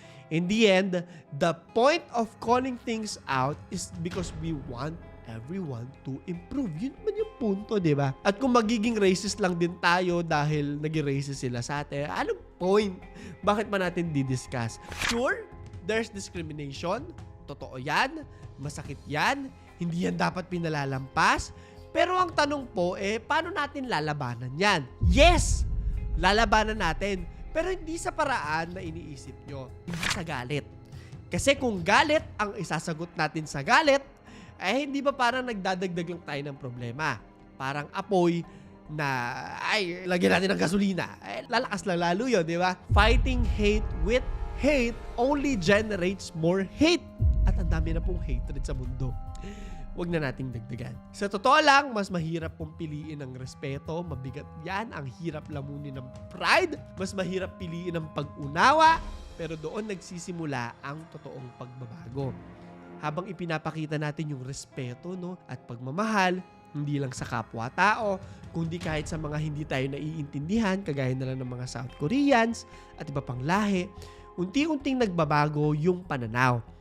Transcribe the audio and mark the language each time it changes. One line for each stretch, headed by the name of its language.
English: In the end, the point of calling things out is because we want everyone to improve.
Filipino: Yun man yung punto, di ba? At kung magiging racist lang din tayo dahil naging racist sila sa atin, anong point? Bakit pa natin didiscuss?
English: Sure, there's discrimination.
Filipino: Totoo yan. Masakit yan. Hindi yan dapat pinalalampas. Pero ang tanong po, paano natin lalabanan yan? Yes! Lalabanan natin. Pero hindi sa paraan na iniisip nyo. Hindi sa galit. Kasi kung galit ang isasagot natin sa galit, hindi ba parang nagdadagdag lang tayo ng problema? Parang apoy na, lagyan natin ng gasolina. Lalakas lang lalo yun, di ba?
English: Fighting hate with hate only generates more hate.
Filipino: At ang dami na pong hatred sa mundo. Huwag na nating dagdagan. Sa totoo lang, mas mahirap pong piliin ang respeto. Mabigat yan. Ang hirap lamunin ng pride. Mas mahirap piliin ang pag-unawa. Pero doon nagsisimula ang totoong pagbabago. Habang ipinapakita natin yung respeto at pagmamahal, hindi lang sa kapwa-tao, kundi kahit sa mga hindi tayo naiintindihan, kagaya na lang ng mga South Koreans at iba pang lahi, unti-unting nagbabago yung pananaw.